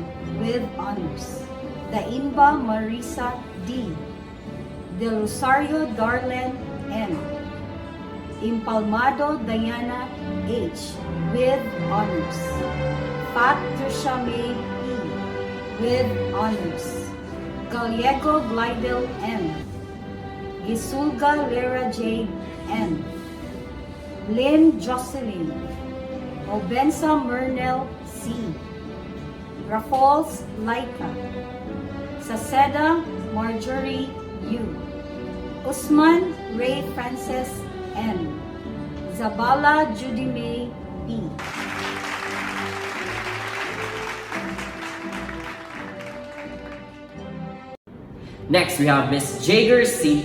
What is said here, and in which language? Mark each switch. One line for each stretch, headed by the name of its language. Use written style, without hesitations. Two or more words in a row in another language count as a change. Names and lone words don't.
English: with honors. Daimba Marisa D. De Rosario Darlen M. Impalmado Diana H. with honors. Pat Trisha May E. with honors. Gallego Glidel M. Gisulga Lera Jade M. Lynn Jocelyn. Obensa Mernel C. Raffles Laika. Saceda Marjorie U. Usman Ray Francis M. Zabala Judy May P. Next, we have Miss Jager C.